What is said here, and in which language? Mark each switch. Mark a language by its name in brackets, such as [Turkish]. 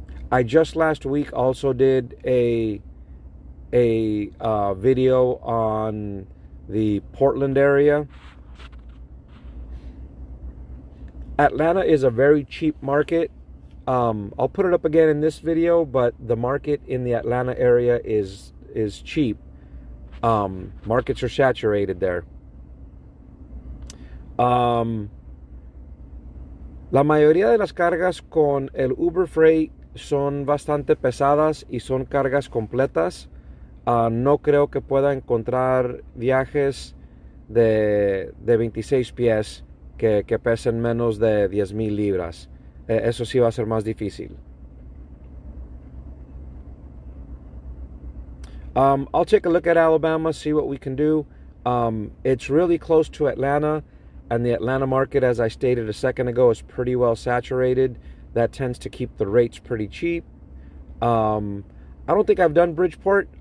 [English] I just last week also did a video on the Portland area. Atlanta is a very cheap market. I'll put it up again in this video, but the market in the Atlanta area is cheap. Markets are saturated there. [Spanish] La mayoría de las cargas con el Uber Freight son bastante pesadas y son cargas completas. No creo que pueda encontrar viajes de 26 pies que pesen menos de 10,000 libras. Eso sí va a ser más difícil. [English] I'll take a look at Alabama, see what we can do. It's really close to Atlanta, and the Atlanta market, as I stated a second ago, is pretty well saturated. That tends to keep the rates pretty cheap. I don't think I've done Bridgeport.